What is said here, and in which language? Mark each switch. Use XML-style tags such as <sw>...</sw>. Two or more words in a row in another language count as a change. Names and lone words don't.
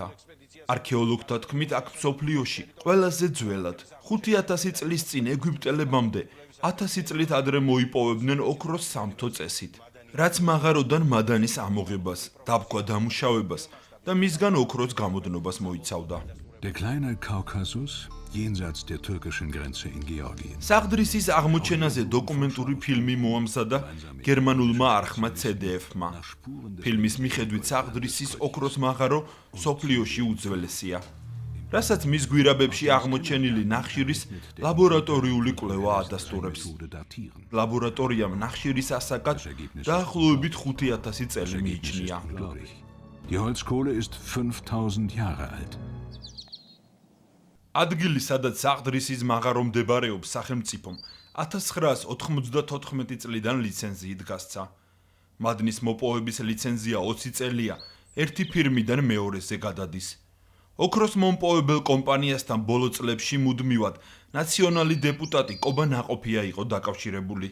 <ka>არქეოლოგთა თქმით, აქ მსოფლიოში ყველაზე ძველად 5000 წლის წინ ეგვიპტელებამდე 1000 წლით ადრე მოიპოვებდნენ ოქროს სამთო წესით, რაც მაღაროდან მადანის ამოღებას, დაბქვა დამუშავებას და მისგან ოქროს გამოდნობას მოიცავდა.</ka> <de>Der kleine Kaukasus jenseits der türkischen Grenze in Georgien.</de> <ka>საყდრისის აღმოჩენაზე დოკუმენტური ფილმი მოამზადა გერმანულმა არხმა CDF-მა. ფილმის მიხედვით საყდრისის ოქროს მაღარო სოფლიოში უძველესია, რასაც მის გვირაბებში აღმოჩენილი ნახშირის ლაბორატორიული კვლევა ადასტურებს. ლაბორატორიამ ნახშირის ასაკად დაახლოებით 5000 წელი მიიჩნია.</ka> <de>Die Holzkohle ist 5000 Jahre alt.</de> <ka>ადგილი, სადაც საყდრისის მაღარო მდებარეობს, სახელმწიფომ 1994 წლიდან ლიცენზიით გასცა. მადნის მოპოვების ლიცენზია 20 წელია, ერთი ფირმიდან მეორეზე გადადის. ოქროს მომპოვებელ კომპანიასთან ბოლო წლებში მუდმივად ნაციონალი დეპუტატი კობა ნაყოფია იყო დაკავშირებული.</ka>